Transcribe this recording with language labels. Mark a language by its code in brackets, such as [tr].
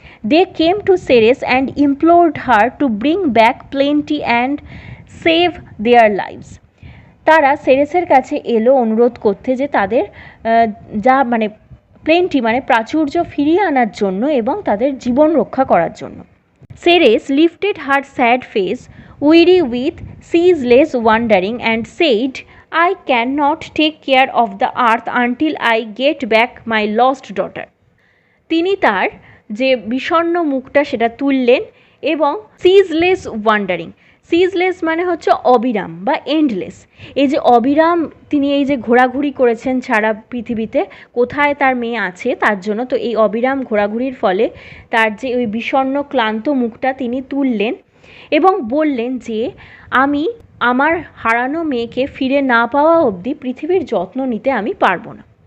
[en] they came to Ceres and implored her to bring back plenty and save their lives, [bn] তারা সেরেসের কাছে এলো অনুরোধ করতে যে তাদের যা মানে প্লেন্টি মানে প্রাচুর্য ফিরিয়ে আনার জন্য এবং তাদের জীবন রক্ষা করার জন্য। [en] Ceres lifted her sad face, weary with ceaseless wandering, and said, I cannot take care of the earth until I get back my lost daughter. [bn] তিনি তার যে বিষণ্ণ মুখটা সেটা তুললেন এবং সিজলেস ওয়ান্ডারিং, সিজলেস মানে হচ্ছে অবিরাম বা এন্ডলেস, এই যে অবিরাম তিনি এই যে ঘোরাঘুরি করেছেন সারা পৃথিবীতে কোথায় তার মেয়ে আছে তার জন্য, তো এই অবিরাম ঘোরাঘুরির ফলে তার যে ওই বিষণ্ণ ক্লান্ত মুখটা তিনি তুললেন এবং বললেন যে আমি আমার হারানো মেয়েকে ফিরে না পাওয়া অবধি পৃথিবীর যত্ন নিতে আমি পারবো না।